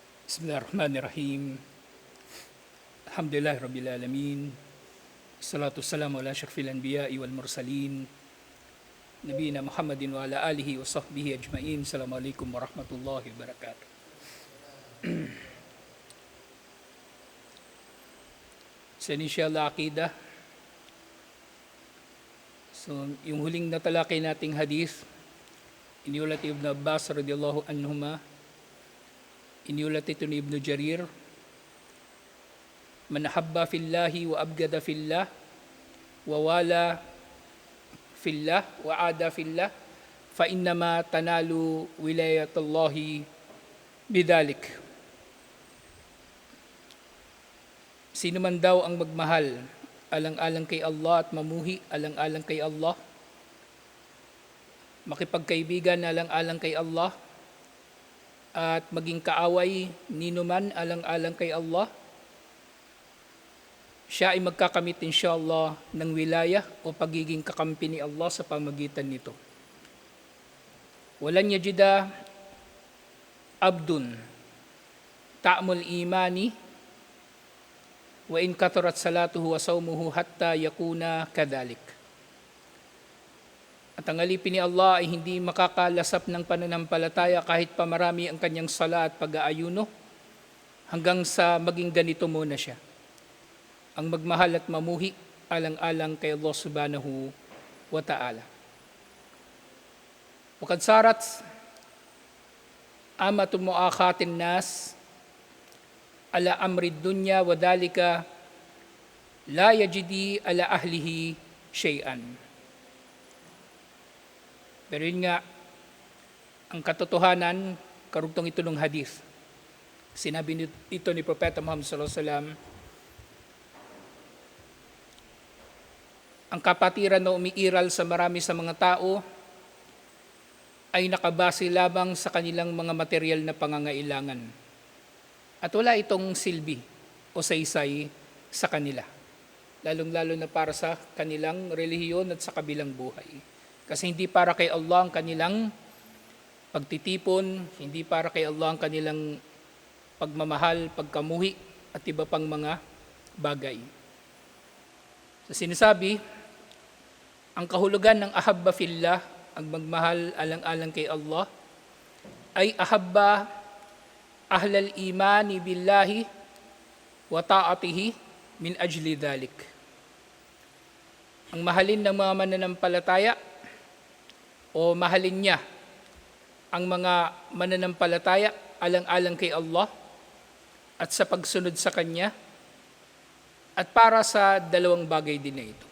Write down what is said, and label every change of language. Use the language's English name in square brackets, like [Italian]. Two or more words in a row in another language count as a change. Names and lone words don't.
[Arabic] بسم الله الرحمن الرحيم الحمد لله رب العالمين. الصلاة والسلام على أشرف الأنبياء والمرسلين. نبينا محمد وعلى آله وصحبه أجمعين. السلام عليكم ورحمة الله وبركاته. [Filipino] Sa initial aqidah. So, yung huling natalakay nating hadith, iniulat Ibn Abbas [Arabic] رضي الله عنهما, [Filipino] iniulat ito ni Ibn Jarir, [Arabic] من أحب في الله وأبغض في الله ووالى في الله وعادى في الله فإنما تنال ولاية الله بذلك. [Filipino] Sino man daw ang magmahal alang-alang kay Allah at mamuhi alang-alang kay Allah, makipagkaibigan alang-alang kay Allah, at maging kaaway ninuman alang-alang kay Allah, siya ay magkakamit insyaAllah ng wilaya o pagiging kakampi ni Allah sa pamagitan nito. [Arabic] ولن يجد عبد طعم الإيمان وإن كثرت صلاته وصومه حتى يكون كذلك. [Filipino] At ang alipin ni Allah ay hindi makakalasap ng pananampalataya kahit pa marami ang kanyang sala at pag-aayuno, hanggang sa maging ganito muna siya, ang magmahal at mamuhi alang-alang kay Allah [Arabic] سبحانه وتعالى. وقد صارت عامة مؤاخاة الناس على أمر الدنيا وذلك لا يجدي على أهله شيئا. [Filipino] Pero yun nga, ang katotohanan, karugtong ito ng hadith. Sinabi ito ni Propeta Muhammad [Arabic] صلى الله عليه وسلم, [Filipino] ang kapatiran na umiiral sa marami sa mga tao ay nakabase lamang sa kanilang mga material na pangangailangan. At wala itong silbi o saysay sa kanila, lalong-lalo na para sa kanilang relihiyon at sa kabilang buhay. Kasi hindi para kay Allah ang kanilang pagtitipon, hindi para kay Allah ang kanilang pagmamahal, pagkamuhi, at iba pang mga bagay. So sinasabi, ang kahulugan ng [Arabic] أحب في الله, [Filipino] ang magmahal alang-alang kay Allah, ay [Arabic] أحب أهل الإيمان بالله وطاعته من أجل ذلك. [Filipino] Ang mahalin ng mga mananampalataya, o mahalin niya ang mga mananampalataya alang-alang kay Allah at sa pagsunod sa Kanya, at para sa dalawang bagay din na ito.